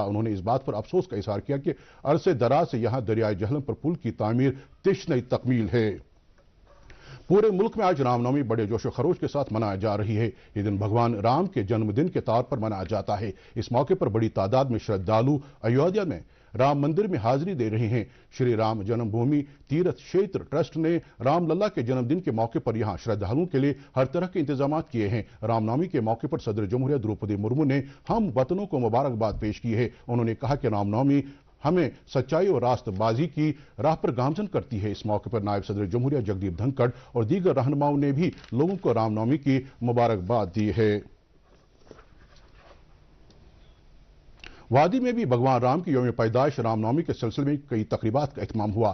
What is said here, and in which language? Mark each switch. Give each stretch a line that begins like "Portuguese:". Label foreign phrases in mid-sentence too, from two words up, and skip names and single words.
Urdu: انہوں نے اس بات پر افسوس کا اظہار کیا کہ عرصے دراز سے یہاں دریائے جہلم پر پل کی تعمیر تشنہ تکمیل ہے۔ پورے ملک میں آج رام نومی بڑے جوش و خروش کے ساتھ منایا جا رہی ہے۔ یہ دن بھگوان رام کے جنم دن کے طور پر منایا جاتا ہے۔ اس موقع پر بڑی تعداد میں شردھالو ایودھیا میں رام مندر میں حاضری دے رہے ہیں۔ شری رام جنم بھومی تیرتھ شیتر ٹرسٹ نے رام للا کے جنم دن کے موقع پر یہاں شردھالوؤں کے لیے ہر طرح کے انتظامات کیے ہیں۔ رام نومی کے موقع پر صدر جمہوریہ دروپدی مرمو نے ہم وطنوں کو مبارکباد پیش کی ہے۔ انہوں نے کہا کہ رام نومی ہمیں سچائی اور راستبازی کی راہ پر گامزن کرتی ہے. اس موقع پر نائب صدر جمہوریہ جگدیپ دھنکھڑ اور دیگر رہنماؤں نے بھی لوگوں کو رام نومی کی مبارکباد دی ہے. وادی میں بھی بھگوان رام کی یوم پیدائش رام نومی کے سلسلے میں کئی تقریبات کا اہتمام ہوا.